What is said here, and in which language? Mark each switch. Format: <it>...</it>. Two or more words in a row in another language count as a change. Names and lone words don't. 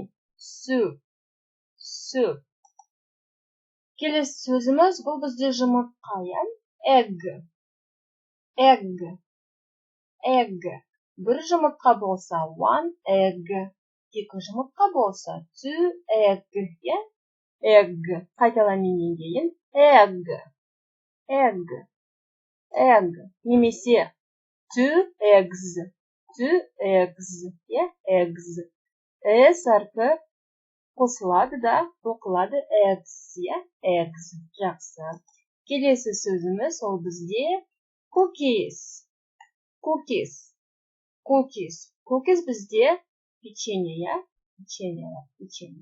<en>Soup. Soup.</en> <kk>Келесі сөзіміз бұл бізде жұмыртқа, egg.</kk> <en>Egg. Egg.</en> <kk>Бір жұмыртқа болса</kk> <en>one egg.</en> <kk>Екі жұмыртқа болса</kk> <en>two egg, Egg.</en> <kk>Қайталаймын кейін.</kk> <en>Egg. Egg. Egg. Немесе two eggs. Two eggs. Eggs.</en> <kk>S әрпі қосылады да оқылады eggs. Eggs. Жақсы. Келесі сөзіміз ол бізде cookies.</kk> <en>Cookies. Cookies. Cookies</en> <kk>бізде печенье, Печенье.</kk>